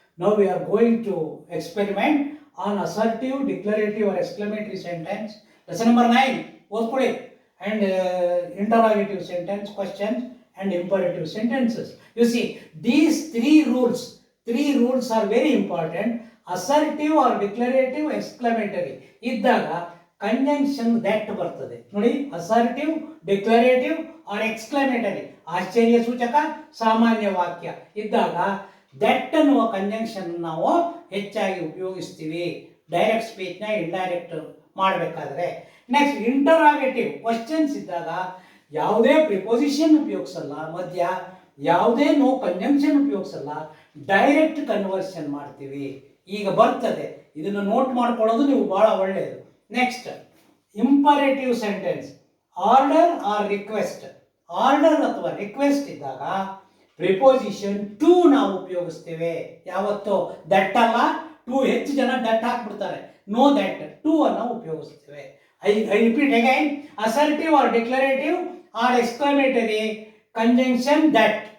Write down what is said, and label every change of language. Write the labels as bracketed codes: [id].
[en] Now we are going to experiment on assertive, declarative or exclamatory sentence. Lesson number 9, ಓದ್ಕೊಳ್ಳಿ. And interrogative sentence, questions and imperative sentences. You see, these three rules are very important. [kn] Assertive or declarative, exclamatory ಇದ್ದಾಗ conjunction that ಬರ್ತದೆ ನೋಡಿ. Assertive, declarative R exclamatory, ಆಶ್ಚರ್ಯ ಸೂಚಕ, ಸಾಮಾನ್ಯ ವಾಕ್ಯ ಇದ್ದಾಗ that ಅನ್ನುವ ಕಂಜಂಕ್ಷನ್ ನಾವು ಹೆಚ್ಚಾಗಿ ಉಪಯೋಗಿಸ್ತೀವಿ ಡೈರೆಕ್ಟ್ ಸ್ಪೀಚ್ನ ಇಂಡೈರೆಕ್ಟ್ ಮಾಡಬೇಕಾದ್ರೆ. ನೆಕ್ಸ್ಟ್ ಇಂಟರಾಗೇಟಿವ್ ಕ್ವಶನ್ಸ್ ಇದ್ದಾಗ ಯಾವುದೇ ಪ್ರಿಪೊಸಿಷನ್ ಉಪಯೋಗಿಸಲ್ಲ, ಮಧ್ಯ ಯಾವುದೇ ನೋ ಕಂಜಂಕ್ಷನ್ ಉಪಯೋಗಿಸಲ್ಲ, ಡೈರೆಕ್ಟ್ ಕನ್ವರ್ಷನ್ ಮಾಡ್ತೀವಿ. ಈಗ ಬರ್ತದೆ, ಇದನ್ನು ನೋಟ್ ಮಾಡ್ಕೊಳ್ಳೋದು ನೀವು ಬಹಳ ಒಳ್ಳೆಯದು. Next imperative sentence, order R request. Order ಅಥವಾ ರಿಕ್ವೆಸ್ಟ್ ಇದ್ದಾಗ ಪ್ರಿಪೋಸಿಷನ್ ಟು ನಾವು ಉಪಯೋಗಿಸ್ತೇವೆ. ಯಾವತ್ತೋ ದಟ್ ಅಲ್ಲ, ಟು ಹೆಚ್ಚು ಜನ ದಟ್ ಹಾಕ್ಬಿಡ್ತಾರೆ. ನೋ ದಟ್, ಟು ಅನ್ನು ಉಪಯೋಗಿಸ್ತೇವೆ. [en] I repeat again, assertive or declarative or exclamatory conjunction that.